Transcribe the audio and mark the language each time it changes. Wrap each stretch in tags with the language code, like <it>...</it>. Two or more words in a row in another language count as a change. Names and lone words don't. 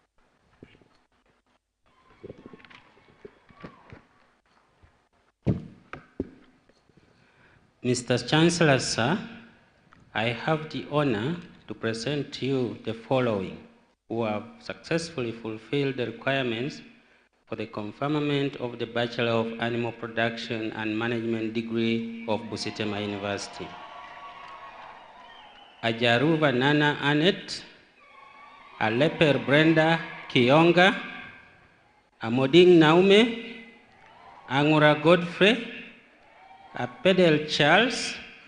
<en>Mr. Chancellor, sir, I have the honor to present to you the following who have successfully fulfilled the requirements for the conferment of the Bachelor of Animal Production and Management degree of Busitema University. Ajaruva Nana Annette, Aleper Brenda Kionga, Amoding Naume, Angura Godfrey, Apedel Charles,</en>